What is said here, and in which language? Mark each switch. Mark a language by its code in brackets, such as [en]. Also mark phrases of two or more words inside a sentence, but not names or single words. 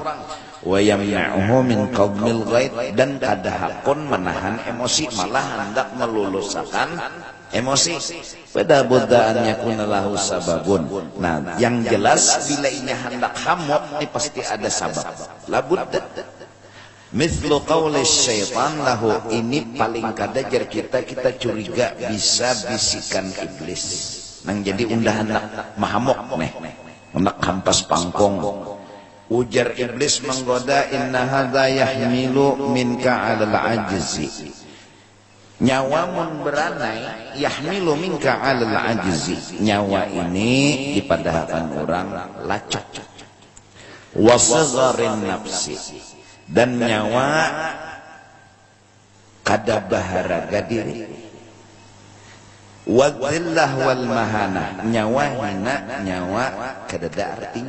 [ar] ويمنعه من قدح الغيظ, [bjn] dan kada hakun menahan emosi, malah hendak melulusakan emosi. [ar] فلا بد أن يكون له سبب. [bjn] Nah, yang jelas bila ini hendak hamuk, ini pasti ada sabab. [ar] لا بد. مثل قول الشيطان له, [bjn] ini paling kadajar kita curiga bisa bisikan iblis. Nang jadi undahan nak mahamok nih, nak hampas pangkong. Ujar iblis menggoda, [ar] إن هذا يحمل منك على العجز. [bjn] Nyawamun beranai [ar] يحمل منك على العجز. [bjn] Nyawa ini dipadahkan orang lacak. [ar] وصغر النفس, [bjn] dan nyawa kada baharaga diri, [ar] والذلة والمهانة, [bjn] nyawa hina, nyawa kada ada artinya.